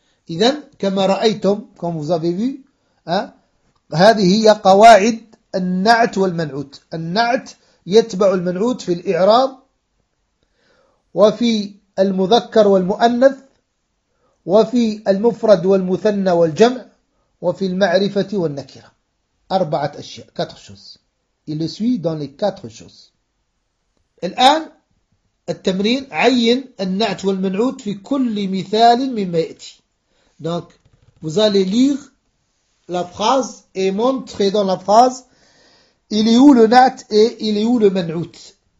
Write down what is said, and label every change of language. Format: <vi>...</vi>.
<ar>إذن كما رأيتم</ar> <fr>comme vous avez vu,</fr> <ar>هذه هي قواعد النعت والمنعوت. النعت يتبع المنعوت في الإعراب وفي المذكر والمؤنث وفي المفرد والمثنى والجمع وفي المعرفة والنكرة. أربعة أشياء.</ar> <fr>quatre choses. il le suit dans les quatre choses.</fr> <ar>الآن التمرين عين النعت والمنعوت في كل مثال مما يأتي.</ar> <fr>Donc, vous allez lire la phrase et montrer dans la phrase il est où le na't et il est où le man'out.</fr>